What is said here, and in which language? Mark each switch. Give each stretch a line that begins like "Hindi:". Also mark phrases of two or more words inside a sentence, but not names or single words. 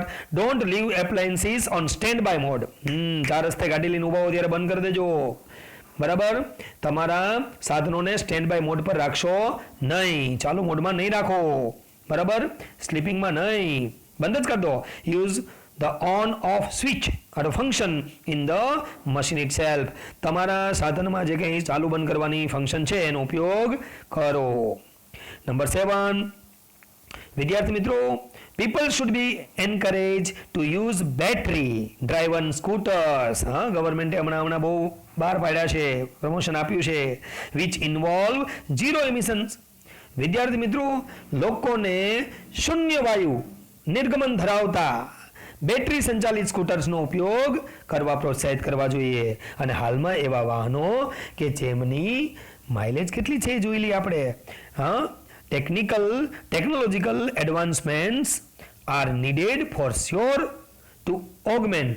English: don't leave appliances on stand by mode.
Gujarati: 4 રસ્તે ગાડી લઈને ઉભા હો ત્યારે બંધ કરી દેજો, બરાબર. તમારા સાધનોને
English: stand by mode
Gujarati: પર રાખશો નહીં, ચાલુ મોડમાં નહીં રાખો, બરાબર. સ્લીપિંગમાં નહીં, બંધ જ કરી દો.
English: યુઝ the on off switch or function in the machine itself.
Gujarati: તમારા સાધનમાં જે કંઈ ચાલુ બંધ કરવાની ફંક્શન છે એનો ઉપયોગ કરો. નંબર 7, વિદ્યાર્થી મિત્રો,
English: people should be encouraged to use battery driven scooters.
Gujarati: હા, ગવર્મેન્ટે હમણાં બહુ બહાર પાડ્યા છે, પ્રમોશન આપ્યું છે,
English: which involve zero emissions.
Gujarati: વિદ્યાર્થી મિત્રો, લોકોને શૂન્ય વાયુ નિર્ગમન ધરાવતા બેટરી સંચાલિત સ્કૂટર્સનો ઉપયોગ કરવા પ્રોત્સાહિત કરવા જોઈએ. અને હાલમાં એવા વાહનો કે જેમની માઇલેજ કેટલી છે જોઈ લઈએ આપણે.
English: હા, technological advancements are needed for sure to augment.